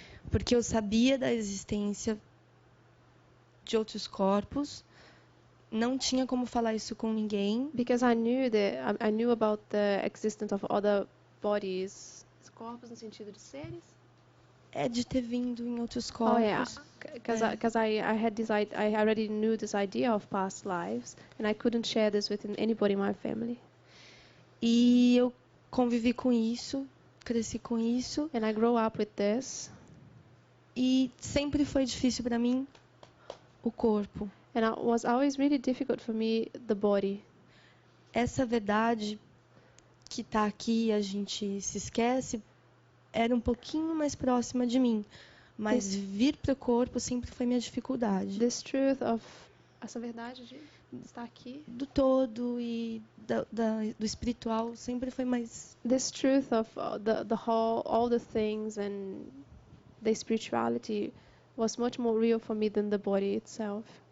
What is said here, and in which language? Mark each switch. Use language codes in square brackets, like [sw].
[pt] Porque eu sabia da existência de outros corpos, não tinha como falar isso com ninguém. [en] Because I knew about the existence of other bodies. [pt] Corpos no sentido de seres? De ter vindo em outros [en] Oh yeah, [pt] corpos. [en] because I already knew this idea of past lives, and I couldn't share this with anybody in my family. [pt] E eu convivi com isso, cresci com isso. [en] And I grew up with this. [pt] E sempre foi difícil para mim o corpo. [en] And it was always really difficult for me, the body. [pt] Essa verdade que está aqui e a gente se esquece era um pouquinho mais próxima de mim. Mas vir para o corpo sempre foi minha dificuldade. [en] This truth of [pt] essa verdade de estar aqui. Do todo e do espiritual sempre foi mais. [en] This truth of the whole, all the things and the spirituality was much more real for me than the body itself.